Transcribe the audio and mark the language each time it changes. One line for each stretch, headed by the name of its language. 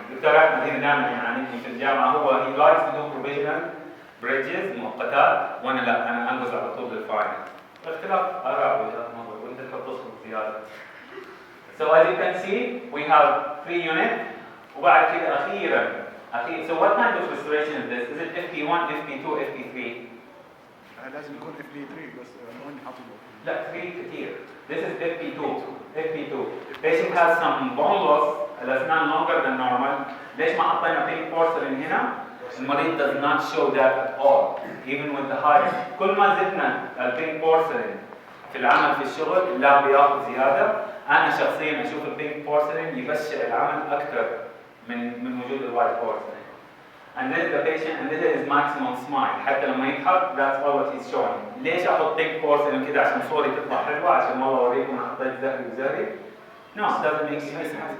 Arabic: الدكتور احمد هنا دائما يعانيني في الجامعه هو
English: he likes to do provisional bridges
Arabic: مؤقتات وانا لا انا انجز على طول للفاينل. اختلاف اراء وجهات نظر وانت تحب تصل زياده.
English: So as you can see we have 3 units
Arabic: وبعد كده اخيرا
English: so what kind of restoration is this? Is it FP1, FP2, FP3?
Arabic: لازم يكون FP3 بس وين حاطينه؟ لا 3 كثير.
English: This is FP2. FP2. Patient has some bone loss.
Arabic: الأسنان
English: longer than normal.
Arabic: ليش ما حطينا
English: pink porcelain
Arabic: هنا؟ المريض
English: does not show that at all. Even with the height.
Arabic: كل ما زدنا البينك porcelain في العمل في الشغل لا بياخذ زيادة. أنا شخصيا أشوف البينك porcelain يبشر العمل أكثر من وجود الوايت porcelain.
English: And this is the patient and this is his maximum smile.
Arabic: حتى لما يضحك
English: that's all what he's showing.
Arabic: ليش أحط pink porcelain كده عشان صوري تطلع حلوة عشان والله أوريكم أنا حطيت زهري وزهري؟
English: No, it doesn't make any sense.